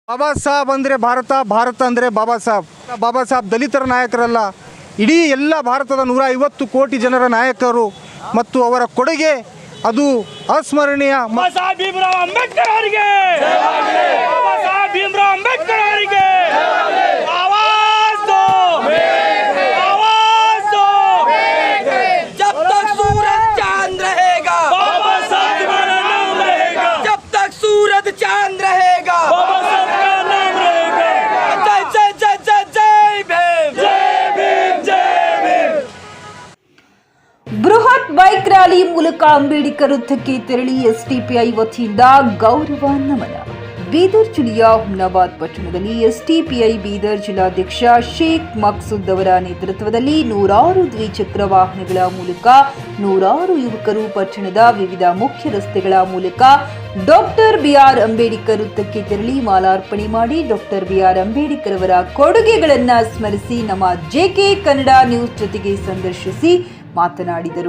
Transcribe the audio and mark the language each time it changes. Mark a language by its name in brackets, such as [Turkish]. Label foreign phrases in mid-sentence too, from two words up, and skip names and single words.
[Kannada] ಬಾಬಾ ಸಾಹೇಬ್ ಅಂದರೆ ಭಾರತ, ಭಾರತ ಅಂದರೆ ಬಾಬಾ ಸಾಹೇಬ್. ಬಾಬಾ ಸಾಹೇಬ್ ದಲಿತರ ನಾಯಕರಲ್ಲ, ಇಡೀ ಎಲ್ಲ ಭಾರತದ 150 ಕೋಟಿ ಜನರ ನಾಯಕರು ಮತ್ತು ಅವರ ಕೊಡುಗೆ ಅದು ಅಸ್ಮರಣೀಯ. ಬಾಬಾ ಸಾಹೇಬ್ ಭೀಮರಾವ್ ಅಂಬೇಡ್ಕರ್ ಅವರಿಗೆ, ಬಾಬಾ ಸಾಹೇಬ್ ಭೀಮರಾವ್ ಅಂಬೇಡ್ಕರ್ ಅವರಿಗೆ [Hindi] आवाज़ दो, आवाज़ दो. जब तक सूरज चांद रहेगा बाबा साहब तुम्हारा नाम रहेगा, जब तक सूरज चांद रहेगा बाबा साहब का नाम रहेगा. जय जय जय जय जय भीम. जय भीम, जय भीम. [Kannada] ಬೃಹತ್ ಬೈಕ್ ರ್ಯಾಲಿ ಮೂಲಕ ಅಂಬೇಡ್ಕರ್ ವೃತ್ತಕ್ಕೆ ತೆರಳಿ ಎಸ್ಡಿಪಿಐ ವತಿಯಿಂದ ಗೌರವ ನಮನ. ಬೀದರ್ ಜಿಲ್ಲೆಯ ಹುಮ್ನಾಬಾದ್ ಪಟ್ಟಣದಲ್ಲಿ ಎಸ್ಡಿಪಿಐ ಬೀದರ್ ಜಿಲ್ಲಾಧ್ಯಕ್ಷ ಶೇಖ್ ಮಕ್ಸೂದ್ ಅವರ ನೇತೃತ್ವದಲ್ಲಿ ನೂರಾರು ದ್ವಿಚಕ್ರ ವಾಹನಗಳ ಮೂಲಕ ನೂರಾರು ಯುವಕರು ಪಟ್ಟಣದ ವಿವಿಧ ಮುಖ್ಯ ರಸ್ತೆಗಳ ಮೂಲಕ ಡಾಕ್ಟರ್ ಬಿಆರ್ ಅಂಬೇಡ್ಕರ್ ವೃತ್ತಕ್ಕೆ ತೆರಳಿ ಮಾಲಾರ್ಪಣೆ ಮಾಡಿ ಡಾಕ್ಟರ್ ಬಿಆರ್ ಅಂಬೇಡ್ಕರ್ ಅವರ ಕೊಡುಗೆಗಳನ್ನು ಸ್ಮರಿಸಿ ನಮ್ಮ ಜೆಕೆ ಕನ್ನಡ ನ್ಯೂಸ್ ಜೊತೆಗೆ ಸಂದರ್ಶಿಸಿ ಮಾತನಾಡಿದರು.